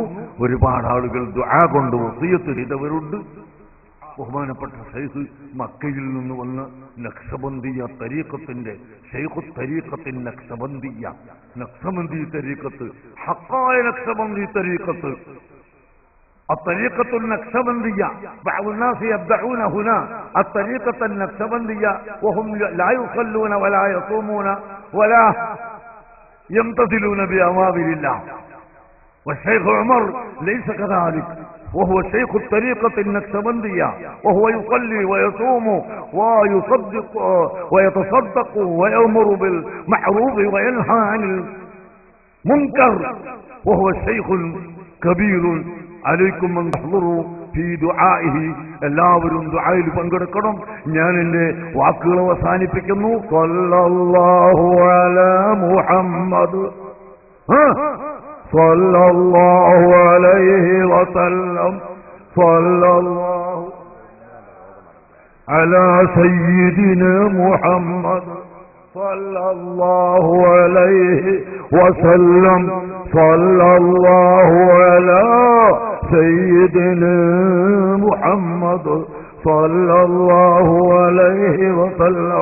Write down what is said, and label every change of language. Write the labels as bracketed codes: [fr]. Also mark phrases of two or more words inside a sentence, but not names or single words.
[ml] ഒരുപാട് ആളുകൾ ദുആ കൊണ്ട് വസിയത്ത് ചെയ്തവരുണ്ട്. ബഹുമാനപ്പെട്ട ശൈഖ് മക്കയിൽ നിന്ന് വന്ന നഖ്ശബന്ദിയ തരീഖത്തിന്റെ [ar] شيخ الطريقة النقشبندية, [ml] നഖ്ശബന്ദി തരീഖത്ത്, ഹഖായ നഖ്ശബന്ദി തരീഖത്ത്, [ar] الطريقة النقشبندية. بعض الناس يبدعون هنا الطريقة النقشبندية وهم لا يصلون ولا يصومون ولا يمتثلون بأوامر الله. والشيخ عمر ليس كذلك، وهو شيخ الطريقة النقشبندية، وهو يصلي ويصوم ويصدق ويتصدق ويأمر بالمعروف وينهى عن المنكر، وهو شيخ كبير. عليكم أن تحضروا في دعائه. [ml] എല്ലാവരും ദുആയിൽ പങ്കെടുക്കണം. ഞാൻ എന്റെ വാക്കുകൾ അവസാനിപ്പിക്കുന്നു. [ar] صلى الله على محمد صلى الله عليه وسلم صلى الله على سيدنا محمد صلى الله عليه وسلم صلى الله على سيدنا محمد صلى الله عليه وسلم.